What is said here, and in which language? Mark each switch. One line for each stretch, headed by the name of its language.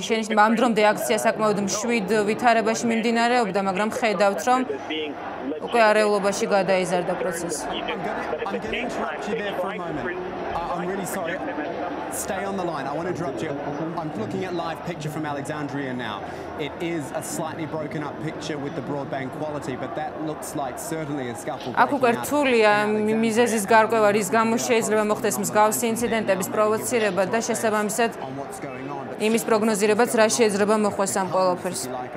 Georgian: შენიშნება ამ დრომდე აქცია საკმაოდ მშვიდ ვითარებაში მიმდინარეობდა, მაგრამ ხედავთ, რომ უკვე არეულობაში გადაიზარდა პროცესი.
English: I'm going to interrupt you there for a moment. I'm really sorry. Stay on the line. I want to interrupt you. I'm looking at live picture from Alexandria now. It is a slightly broken up picture with the broadband quality, but that looks like certainly a scuffle.
Georgian: აქ უკვე რთულია მიზეზის გარკვევა, რის გამო შეიძლება მოხდეს მსგავსი ინციდენტების პროვოცირება და შესაბამისად იმის პროგნოზირებაც რა შეიძლება მოხდეს ამ ყველაფერს.